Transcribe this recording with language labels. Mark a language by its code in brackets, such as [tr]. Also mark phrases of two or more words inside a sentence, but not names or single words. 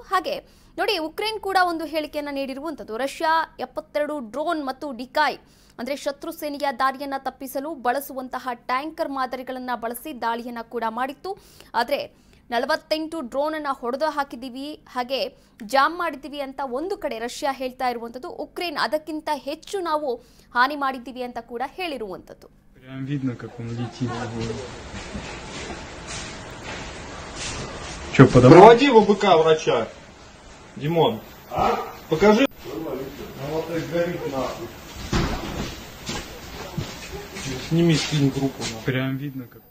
[kn] ಹಾಗೆ ನೋಡಿ, ಉಕ್ರೇನ್ ಕೂಡ ಒಂದು ಹೇಳಿಕೆಯನ್ನ ನೀಡಿರುವಂಥದ್ದು. ರಷ್ಯಾ 72 ಡ್ರೋನ್ ಮತ್ತು ಡಿಕಾಯ್ ಅಂದ್ರೆ ಶತ್ರು ಸೇನೆಯ ದಾಳಿಯನ್ನ ತಪ್ಪಿಸಲು ಬಳಸುವಂತಹ ಟ್ಯಾಂಕರ್ ಮಾದರಿಗಳನ್ನ ಬಳಸಿ ದಾಳಿಯನ್ನ ಕೂಡ ಮಾಡಿತ್ತು. ಆದರೆ 48 ಡ್ರೋನ್ ಅನ್ನ ಹೊಡೆದು ಹಾಕಿದ್ದೀವಿ, ಹಾಗೆ ಜಾಮ್ ಮಾಡಿದ್ದೀವಿ ಅಂತ ಒಂದು ಕಡೆ ರಷ್ಯಾ ಹೇಳ್ತಾ ಇರುವಂಥದ್ದು. ಉಕ್ರೇನ್ ಅದಕ್ಕಿಂತ ಹೆಚ್ಚು ನಾವು ಹಾನಿ ಮಾಡಿದ್ದೀವಿ ಅಂತ ಕೂಡ ಹೇಳಿರುವಂಥದ್ದು. [ru] Проводи в ОБК врача. Димон, покажи. Сними скрин группу. Прям видно, как